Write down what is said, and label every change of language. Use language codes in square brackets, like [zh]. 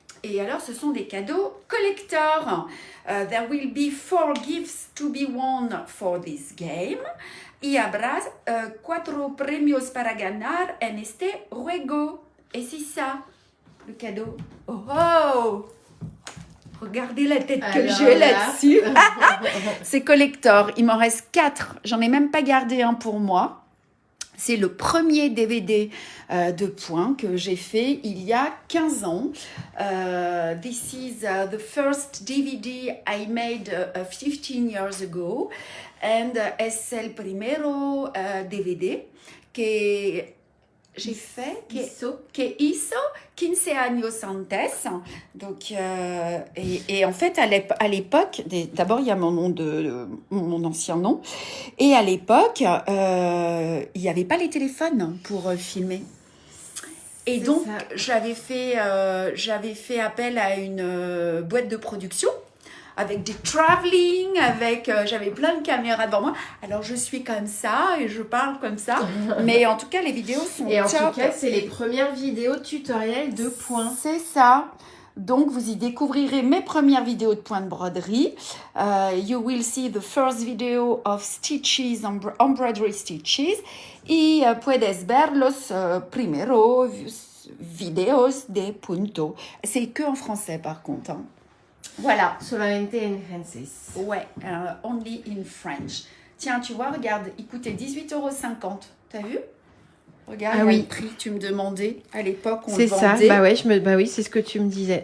[fr] Et alors, ce sont des cadeaux collector. [en] There will be 4 gifts to be won for this game. [es] Y habrá 4 premios para ganar en este juego. [fr] Et c'est ça, le cadeau. Oh! Regardez la tête que j'ai là-dessus. C'est collector. Il m'en reste 4. J'en ai même pas gardé un pour moi. C'est le premier DVD de points que j'ai fait il y a 15 ans. [en] This is the first DVD I made 15 years ago. [es] And es el primero DVD [fr] que j'ai fait, [es] que hizo 15 años antes. [fr] Donc, et en fait, à l'époque, d'abord, il y a mon nom mon ancien nom. Et à l'époque, il n'y avait pas les téléphones pour filmer. Et donc, j'avais fait appel à une boîte de production avec des travelling, j'avais plein de caméras devant moi. Alors, je suis comme ça et je parle comme ça. Mais en tout cas, les vidéos sont top. Et en tout cas, c'est les premières vidéos tutoriels de points. C'est ça. Donc, vous y découvrirez mes premières vidéos de points de broderie. [en] You will see the first video of stitches, embroidery stitches. [es] Y puedes ver los primeros videos de punto. [fr] C'est que en français, par contre. Hein. Voilà. [es] Solamente en francés. [fr] Ouais, [en] only in French. [fr] Tiens, tu vois, regarde, il coûtait 18,50 €. T'as vu? Regarde, Ah il y a oui. le prix, tu me demandais. À l'époque, on le C'est ça, vendait. bah ouais, bah oui, c'est ce que tu me disais.